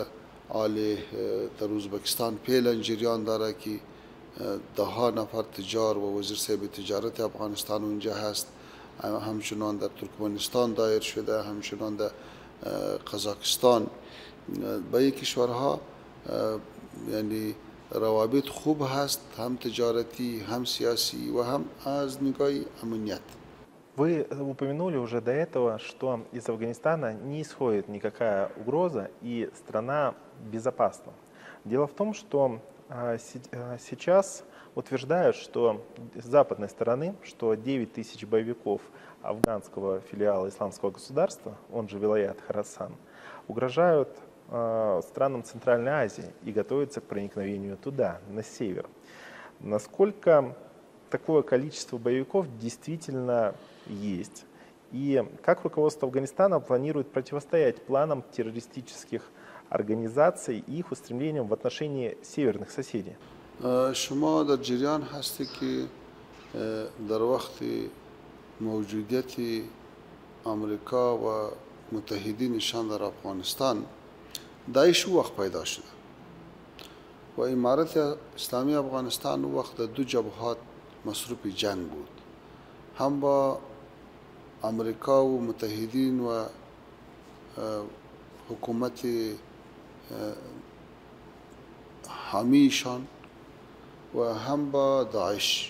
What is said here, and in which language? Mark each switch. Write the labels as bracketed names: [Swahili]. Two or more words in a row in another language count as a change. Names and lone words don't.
[Persian] عالی در ازبکستان فعلا جریان داره که 10 نفر تجار و وزیر صاحب تجارت افغانستان اونجا هست. همچنان در ترکمنستان دایر شده، همچنان در قزاقستان. با این کشورها یعنی روابط خوب هست، هم تجارتی هم سیاسی و هم از نگاه امنیت. [Russian] Вы упомянули уже до этого, что из Афганистана не исходит никакая угроза и страна безопасна. Дело в том, что сейчас утверждают, что с западной стороны, что 9 тысяч боевиков афганского филиала Исламского государства, он же Вилаят Хорасан, угрожают странам Центральной Азии и готовятся к проникновению туда, на север. Насколько такое количество боевиков действительно есть? И как руководство Афганистана планирует противостоять планам террористических организаций и их устремлениям в отношении северных соседей? [Persian] شما در جریان هستی که در وقت موجودیت امریکا و متحدینشان در افغانستان داعش وقت پیدا شده و امارت اسلامی افغانستان وقت دو جبهات مصروف جنگ بود، هم با امریکا و متحدین و حکومت حامیشان و هم با داعش.